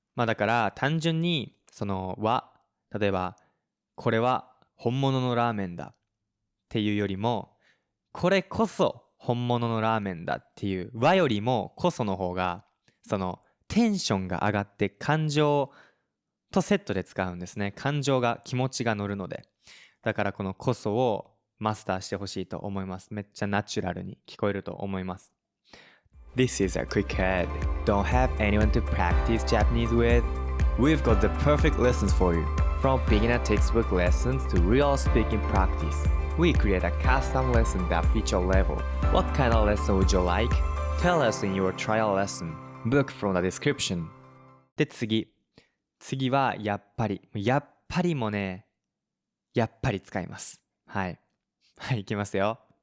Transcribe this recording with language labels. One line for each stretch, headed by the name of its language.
Japanese: だから単純にその例えばこれは本物のラーメンだっていうよりも、これこそ本物のラーメンだっていう和よりもこその方がそのテンションが上がって感情とセットで使うんですね。感情が気持ちが乗るので。だからこのこそをマスターしてほしいと思います。めっちゃナチュラルに聞こえると思います。
English: This is a quick head. Don't have anyone to practice Japanese with? We've got the perfect lessons for you. From beginner textbook lessons to real speaking practice. We create a custom lesson that fits your level. What kind of lesson would you like? Tell us in your trial lesson. Book from the description.
Japanese: で、次はやっぱり。やっぱりもね、やっぱり使います。はい。はい、いきますよ。